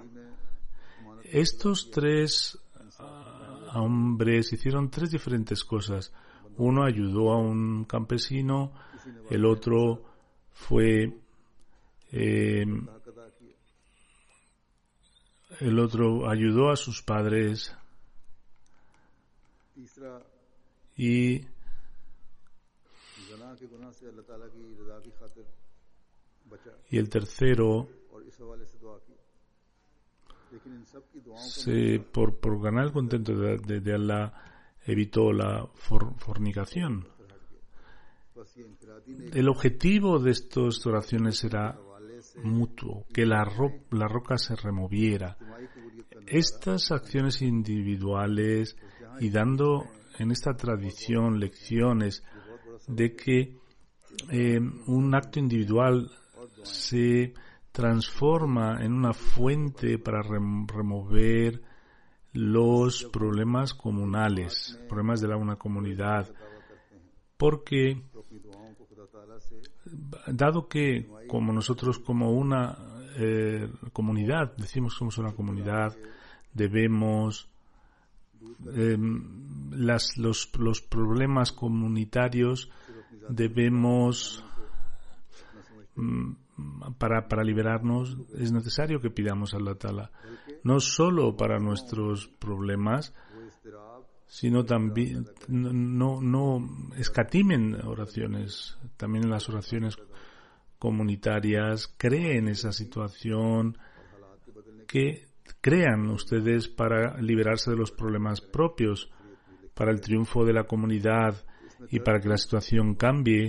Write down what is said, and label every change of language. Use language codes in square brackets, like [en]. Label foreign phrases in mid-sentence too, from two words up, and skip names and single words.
[es] Estos tres hombres hicieron tres diferentes cosas. Uno ayudó a un campesino, el otro fue el otro ayudó a sus padres [ur] तीसरा [es] y [ur] زنا کے گناہ سے اللہ تعالیٰ کی رضا کی خاطر بچا [es] el tercero [ur] اور اس حوالے سے دعا کی لیکن ان سب کی دعاؤں [es] por ganar el contento de Allah evitó la fornicación. [ur] بس یہ انفرادی نے [es] El objetivo de estas oraciones era mutuo, que la roca se removiera. [ur] اجتماعی قبولیت کا [es] Estas acciones individuales y dando en esta tradición lecciones de que un acto individual se transforma en una fuente para remover los problemas comunales, problemas de una comunidad, porque [ur] تو اپنی دعاؤں کو خدا تعالیٰ سے [es] dado que como nosotros como una comunidad, decimos que somos una comunidad, debemos los problemas comunitarios debemos para liberarnos es necesario que pidamos a [ar] الله تعالى, [es] no solo para nuestros problemas, [ur] وہ اضطراب [es] sino también no escatimen oraciones, también en las oraciones comunitarias creen esa situación, que crean ustedes para liberarse de los problemas propios, para el triunfo de la comunidad y para que la situación cambie.